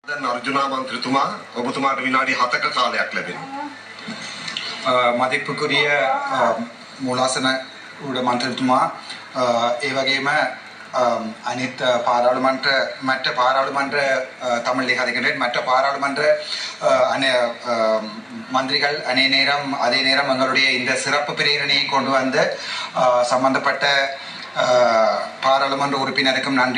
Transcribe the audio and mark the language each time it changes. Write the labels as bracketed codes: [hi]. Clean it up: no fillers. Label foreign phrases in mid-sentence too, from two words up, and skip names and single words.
[si] අර්ජුනා මන්ත්‍රීතුමා ඔබතුමාට විනාඩි 7ක කාලයක් ලැබෙනවා. [ta] மதிப்புக்குரிய மூலாசன மந்திரித்துமா [si] ඒ වගේම අනිත් [ta] மற்ற பாராளுமன்ற தமிழில் கதைக்கின்றேன் மற்ற பாராளுமன்ற மந்திரிகள் அதே நேரம் எங்களுடைய இந்த சிறப்பு பிரேரணையை கொண்டு வந்த சம்பந்தப்பட்ட பாராளுமன்ற உறுப்பினருக்கும் நன்றி.